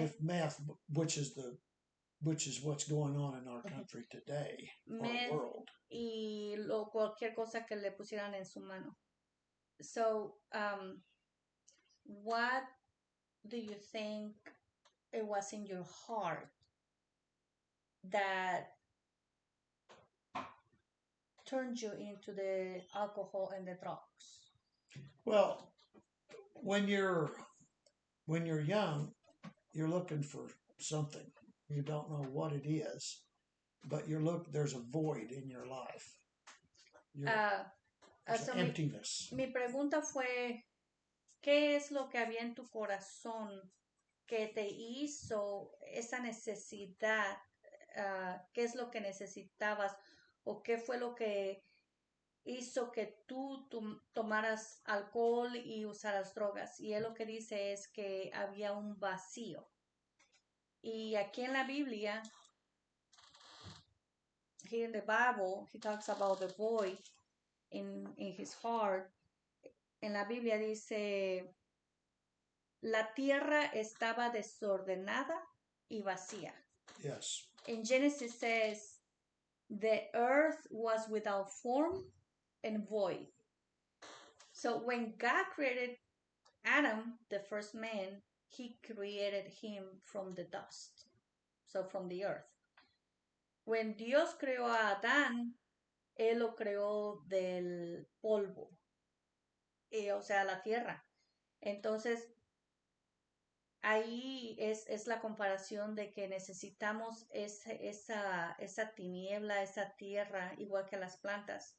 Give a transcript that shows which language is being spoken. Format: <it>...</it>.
<en>if meth, which is what's going on in our country today, Meth, our world.</en> <es>Y cualquier cosa que le pusieran en su mano.</es> <en>So, what do you think it was in your heart that turned you into the alcohol and the drugs? Well, when you're young, you're looking for something. You don't know what it is, but there's a void in your life. There's an emptiness.</en> <es>Mi pregunta fue, ¿qué es lo que había en tu corazón que te hizo esa necesidad? ¿Qué es lo que necesitabas? ¿O qué fue lo que hizo que tú tomaras alcohol y usaras drogas? Y él lo que dice es que había un vacío. Y aquí en la Biblia,</es> <en>here in the Bible, he talks about the void in his heart.</en> <es>En la Biblia dice, la tierra estaba desordenada y vacía.</es> <en>Yes. In Genesis says, the earth was without form and void. So when God created Adam, the first man, he created him from the dust, so from the earth. When</en> <es>Dios creó a Adán, él lo creó del polvo, o sea, la tierra. Entonces, ahí es la comparación de que necesitamos esa tiniebla, esa tierra, igual que las plantas.</es>